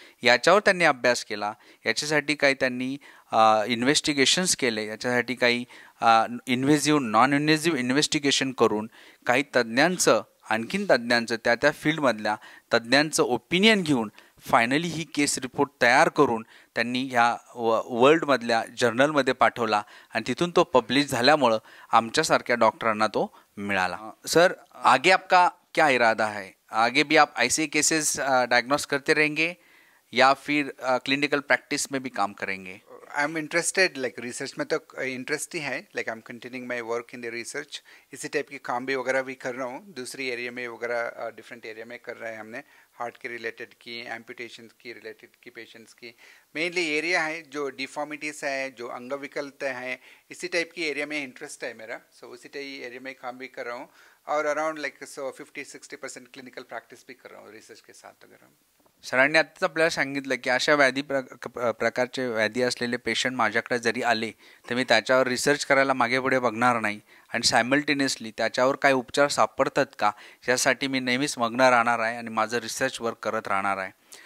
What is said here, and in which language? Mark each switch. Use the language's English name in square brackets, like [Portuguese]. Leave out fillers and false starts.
[Marathi] याच्यावर त्यांनी अभ्यास केला, याच्यासाठी काही त्यांनी इन्व्हेस्टिगेशन्स केले, याच्यासाठी काही इन्व्हेजिव्ह नॉन इन्व्हेजिव्ह इन्व्हेस्टिगेशन करून काही तज्ज्ञांचं आणखीन तज्ज्ञांचं त्या फील्डमधल्या तज्ज्ञांचं ओपिनियन घेऊन फायनली ही केस रिपोर्ट तयार करून त्यांनी ह्या वर्ल्डमधल्या जर्नलमध्ये पाठवला आणि तिथून तो पब्लिश झाल्यामुळं आमच्यासारख्या डॉक्टरांना तो मिळाला। [Hindi] सर, आगे आपका क्या इरादा है? आगे भी आप ऐसे केसेस डायग्नोस करते रहेंगे या फिर क्लिनिकल प्रैक्टिस में भी काम करेंगे? [English] I am interested like research [Hindi] में, तो इंटरेस्ट ही है, [English] Like I am continuing my work in the research. [Hindi] इसी टाइप की काम भी वगैरह भी कर रहा हूँ, दूसरी एरिया में वगैरह [English] different area [Hindi] में कर रहे हैं हमने, हार्ट के रिलेटेड की, एम्पुटेशन की रिलेटेड की, पेशेंट्स की। मेनली एरिया है जो डिफॉर्मिटीज़ है, जो अंग विकलता है, इसी टाइप की एरिया में इंटरेस्ट है मेरा। सो उसी टाइप एरिया में काम भी कर रहा हूँ और [English] around like [Hindi] 50-60% क्लिनिकल प्रैक्टिस भी कर रहा हूँ रिसर्च के साथ वगैरह। [Marathi] सरांनी आत्ताच आपल्याला सांगितलं की अशा प्रकारचे व्याधी असलेले पेशंट माझ्याकडे जरी आले तर मी त्याच्यावर रिसर्च करायला मागे पुढे बघणार नाही आणि सायमल्टेनियसली त्याच्यावर काही उपचार सापडतात का यासाठी मी नेहमीच मग्न राहणार आहे आणि माझं रिसर्च वर्क करत राहणार आहे।